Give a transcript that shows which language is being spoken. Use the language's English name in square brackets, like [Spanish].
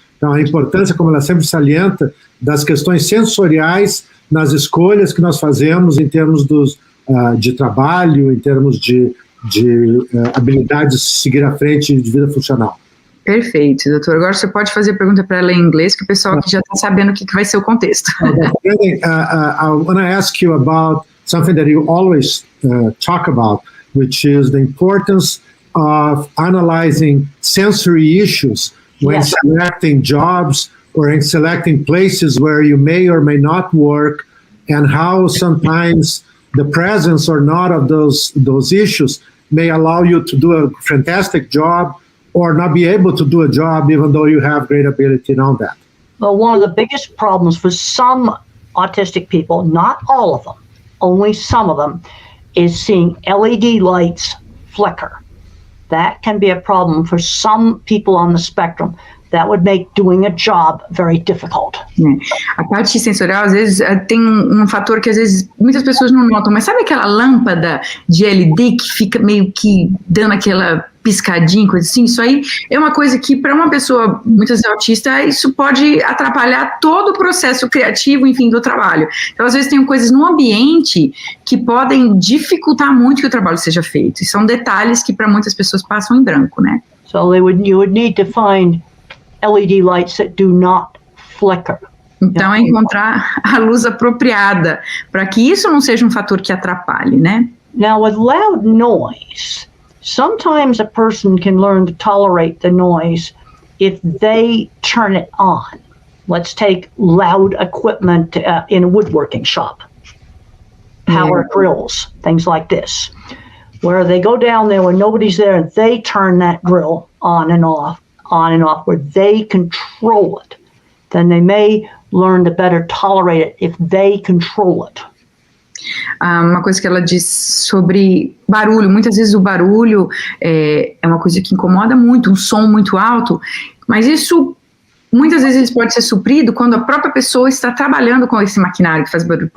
[Portuguese] Então, a importância, como ela sempre salienta, das questões sensoriais nas escolhas que nós fazemos em termos de trabalho, em termos de habilidades de seguir à frente de vida funcional. Perfeito, doutor. Agora você pode fazer pergunta para ela em inglês, que o pessoal aqui já está sabendo o que vai ser o contexto. [English] I want to ask you about something that you always talk about, which is the importance of analyzing sensory issues when selecting jobs or in selecting places where you may or may not work, and how sometimes the presence or not of those issues may allow you to do a fantastic job or not be able to do a job even though you have great ability and all that. Well, one of the biggest problems for some autistic people, not all of them, only some of them, is seeing LED lights flicker. That can be a problem for some people on the spectrum. That would make doing a job very difficult. [Portuguese] A parte sensorial, às vezes, tem um fator que, às vezes, muitas pessoas não notam, mas sabe aquela lâmpada de LED que fica meio que dando aquela piscadinha, coisa assim? Isso aí é uma coisa que, para uma pessoa, muitas vezes autista, isso pode atrapalhar todo o processo criativo, enfim, do trabalho. Então, às vezes, tem coisas no ambiente que podem dificultar muito que o trabalho seja feito. E são detalhes que, para muitas pessoas, passam em branco, né? [English] So you would need to find LED lights that do not flicker. [Portuguese] Então, é encontrar a luz apropriada para que isso não seja um fator que atrapalhe, né? [English] Now, with loud noise, sometimes a person can learn to tolerate the noise if they turn it on. Let's take loud equipment in a woodworking shop, power drills, things like this, where they go down there when nobody's there and they turn that drill on and off, where they control it. Then they may learn to better tolerate it if they control it. [Portuguese] Uma coisa que ela diz sobre barulho, muitas vezes o barulho é uma coisa que incomoda muito, um som muito alto, mas isso muitas vezes pode ser suprido quando a própria pessoa está trabalhando com esse maquinário que faz barulho.